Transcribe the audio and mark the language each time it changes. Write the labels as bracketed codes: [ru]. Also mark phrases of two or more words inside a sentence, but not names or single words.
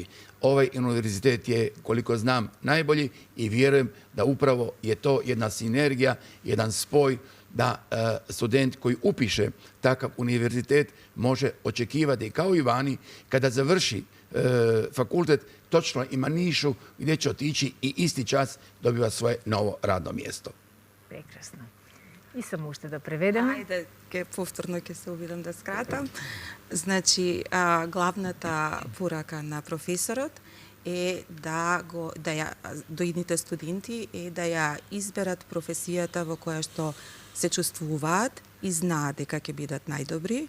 [hr] Ovaj univerzitet je, koliko znam, najbolji i vjerujem da upravo je to jedna sinergija, jedan spoj da student koji upiše takav univerzitet može očekivati kao i vani kada završi fakultet, točno ima nišu gdje će otići i isti čas dobiva svoje novo radno mjesto. [mk] Прекрасно. И само уште да преведеме. Ајде, повторно ќе се обидам да скратам. Значи, главната порака на професорот е до идните студенти е да ја изберат професијата во која што се чувствуваат и знаат дека ќе бидат најдобри.